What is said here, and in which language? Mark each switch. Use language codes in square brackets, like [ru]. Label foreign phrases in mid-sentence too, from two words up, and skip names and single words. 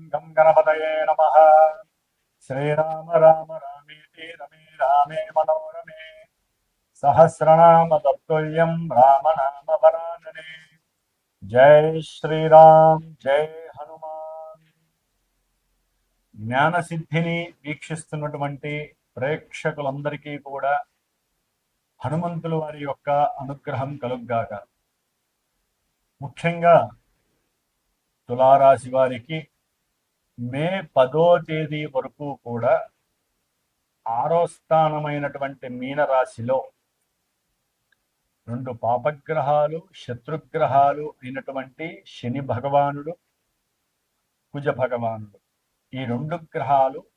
[sa] गणपतये नमः। श्रीराम राम रामेति रमे रामे मनोरमे सहस्रनाम तत्तुल्यं राम नाम वरानने। जय श्रीराम जय हनुमान। [te] జ్ఞానసిద్ధిని వీక్షిస్తున్నటువంటి ప్రేక్షకులందరికీ కూడా హనుమంతుల వారి యొక్క అనుగ్రహం కలుగ్గాక. ముఖ్యంగా తులారాశి వారికి మే 10వ తేదీ వరకు కూడా 6వ స్థానమైనటువంటి మీనరాశిలో 2 పాపగ్రహాలు శత్రుగ్రహాలు అయినటువంటి శని భగవానుడు కుజ భగవానుడు, ఈ 2 గ్రహాలు